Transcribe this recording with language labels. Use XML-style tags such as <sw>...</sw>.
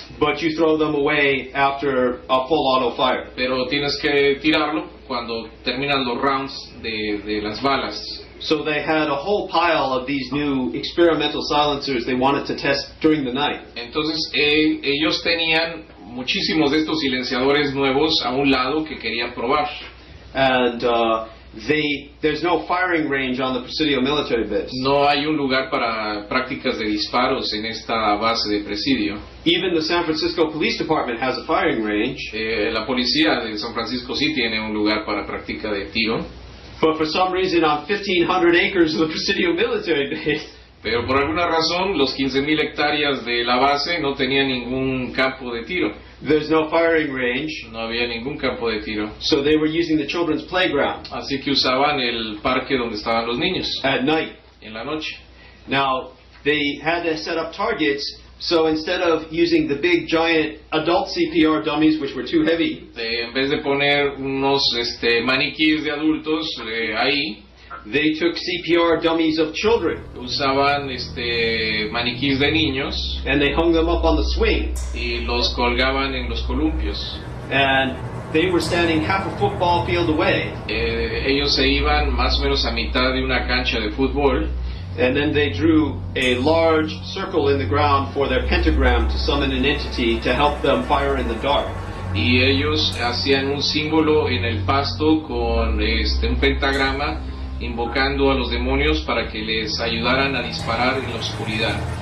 <en>but you throw them away after a full auto fire.</en> <es>Pero tienes que tirarlo cuando terminan los rounds de las balas.</es> <en>So they had a whole pile of these new experimental silencers they wanted to test during the night.</en> <es>Entonces ellos tenían muchísimos de estos silenciadores nuevos a un lado que querían probar.</es> <en>And there's no firing range on the Presidio military base.</en> <es>No hay un lugar para prácticas de disparos en esta base de Presidio.</es> <en>Even the San Francisco Police Department has a firing range.</en> <es>La policía de San Francisco sí tiene un lugar para práctica de tiro.</es> <en>But for some reason on 1,500 acres of the Presidio military base,</en> <es>pero por alguna razón los 15,000 hectáreas de la base no tenían ningún campo de tiro.</es> <en>There's no firing range.</en> <es>No había ningún campo de tiro.</es> <en>So they were using the children's playground.</en> <es>Así que usaban el parque donde estaban los niños.</es> <en>At night.</en> <es>En la noche.</es> <en>Now, they had to set up targets, so instead of using the big giant adult CPR dummies, which were too heavy,</en> <es>en vez de poner unos maniquíes de adultos ahí,</es> <en>they took CPR dummies of children.</en> <es>Usaban maniquíes de niños.</es> <en>And they hung them up on the swing.</en> <es>Y los colgaban en los columpios.</es> <en>And they were standing half a football field away.</en> <es>Ellos se iban más o menos a mitad de una cancha de fútbol.</es> <en>And then they drew a large circle in the ground for their pentagram to summon an entity to help them fire in the dark.</en> <es>Y ellos hacían un símbolo en el pasto con un pentagrama invocando a los demonios para que les ayudaran a disparar en la oscuridad.</es>